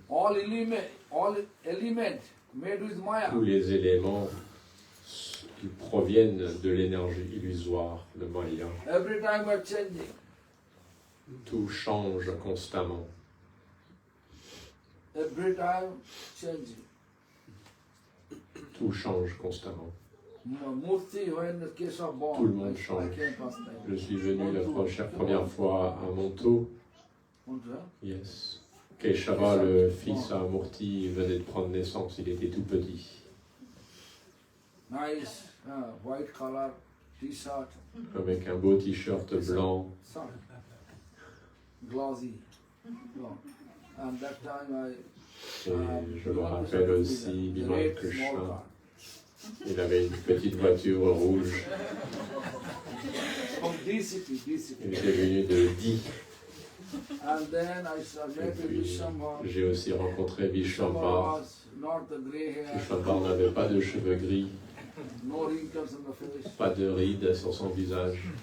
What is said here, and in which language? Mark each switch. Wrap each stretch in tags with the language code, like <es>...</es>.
<en>all element made with Maya.</en> <fr>tous les éléments qui proviennent de l'énergie illusoire de Maya,</fr> <en>Every time we are changing.</en> <fr>tout change constamment.</fr> <en>Every time changing.</en> <fr>Tout change constamment.</fr> <en>Murti, when the case of born,</en> <fr>Tout le monde change.</fr> <en>I came first time.</en> <fr>Je suis venu la première fois à Monto. Montu, hein?</fr> <en>Yes.</en> <fr>Keshava, le fils à Murti, venait de prendre naissance, il était tout petit.</fr> <en>Nice white color t-shirt.</en> <fr>Avec un beau t-shirt blanc.</fr> <en>Soft, glossy. No. And that time</en> <fr>Et je me rappelle aussi, Vimal Krishna, il avait une petite voiture rouge.</fr> <en>From D-City.</en> <fr>Il était venu de Di.</fr> <en>And then I met with Vishwambar.</en> <fr>J'ai aussi rencontré Vishwambar.</fr> <en>Not the grey hair,</en> <fr>Vishwambar n'avait pas de cheveux gris,</fr> <en>no wrinkles on the face.</en> <fr>pas de rides sur son visage.</fr>